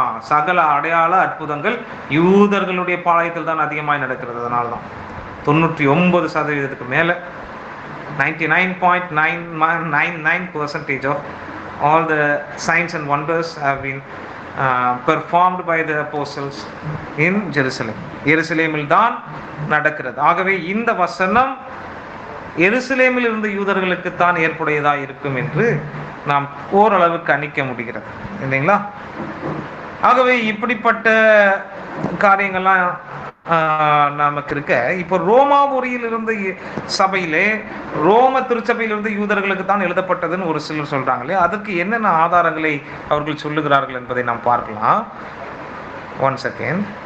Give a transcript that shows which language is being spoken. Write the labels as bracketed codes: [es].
[ta] சகல அடையாள அற்புதங்கள் யூதர்களுடைய பாளையத்தில் தான் அதிகமாய் நடக்கிறது. அதனால்தான் 99% மேல [en] 99.999% of all the signs and wonders have been performed by the apostles in Jerusalem. [ta] எருசலேமில் தான் நடக்கிறது. ஆகவே இந்த வசனம் எருசலேமில் இருந்த யூதர்களுக்கு தான் ஏற்புடையதா இருக்கும் என்று நாம் ஓரளவு கணிக்க முடிகிறது, இல்லைங்களா? ஆகவே இப்படிப்பட்ட காரியங்கள்லாம் நமக்கு இருக்க, இப்போ ரோமாபுரியில் இருந்த சபையிலே, ரோம திருச்சபையிலிருந்து யூதர்களுக்கு தான் எழுதப்பட்டதுன்னு ஒரு சிலர் சொல்றாங்களே, அதுக்கு என்னென்ன ஆதாரங்களை அவர்கள் சொல்லுகிறார்கள் என்பதை நாம் பார்க்கலாம். 1 செகண்ட்.